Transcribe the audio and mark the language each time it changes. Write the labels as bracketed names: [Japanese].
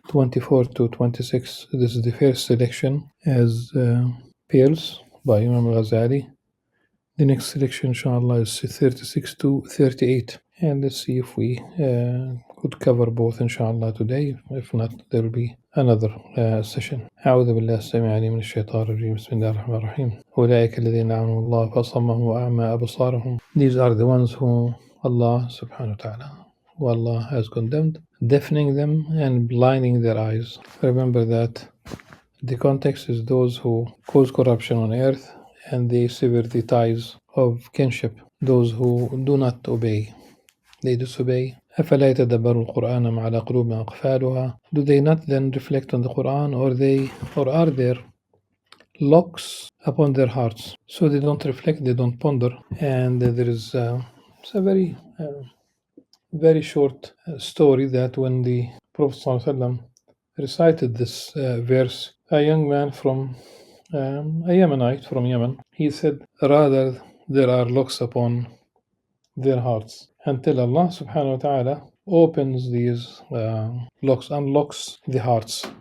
[English] 24 to 26. This is the first selection as pearls by Imam Al-Ghazali. The next selection, inshallah, is 36 to 38. And let's see if we could cover both, inshallah, today. If not, there will be another session. [Arabic] أعوذ بالله السميع العليم من الشيطان الرجيم بسم الله الرحمن الرحيم أولئك الذين لعنهم الله فأصمهم وأعمى أبصارهم. [English] These are the ones who Allah subhanahu wa ta'ala, who Allah has condemned, deafening them and blinding their eyes. Remember that the context is those who cause corruption on earth and they sever the ties of kinship, those who do not obey, they disobey. [Arabic] أفلا يتدبرون القرآن أم على قلوب أقفالها. [English] Do they not then reflect on the Quran, or are there locks upon their hearts? So they don't reflect, they don't ponder. And there is it's a very short story that when the Prophet ﷺ recited this verse, a young man from a Yemenite from Yemen, he said, rather there are locks upon their hearts, until Allah subhanahu wa ta'ala opens these locks, unlocks the hearts.